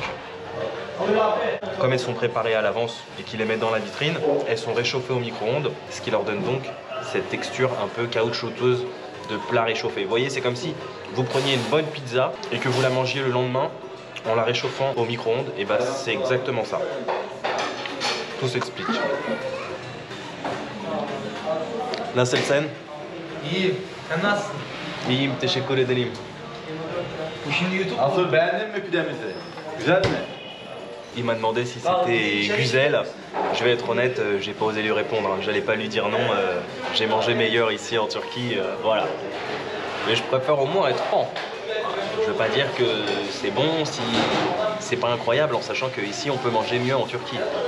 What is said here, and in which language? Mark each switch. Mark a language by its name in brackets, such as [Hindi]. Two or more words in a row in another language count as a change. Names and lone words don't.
[French] Comme elles sont préparées à l'avance et qu'ils les mettent dans la vitrine, elles sont réchauffées au micro-ondes, ce qui leur donne donc cette texture un peu caoutchouteuse de plat réchauffé. Vous voyez, c'est comme si vous preniez une bonne pizza et que vous la mangiez le lendemain en la réchauffant au micro-ondes, et bah c'est exactement ça. Tout s'explique. [Turkish] Nasılsın? İyiyim. Sen nasılsın? İyiyim, teşekkür ederim. Bu şimdi YouTube. Nasıl, beğendin mi pidemizi? Güzel mi? [French] Il m'a demandé si c'était Güzel. Je vais être honnête, j'ai pas osé lui répondre. J'allais pas lui dire non. J'ai mangé meilleur ici en Turquie, voilà. Mais je préfère au moins être franc. Je veux pas dire que c'est bon si c'est pas incroyable, en sachant qu'ici on peut manger mieux en Turquie.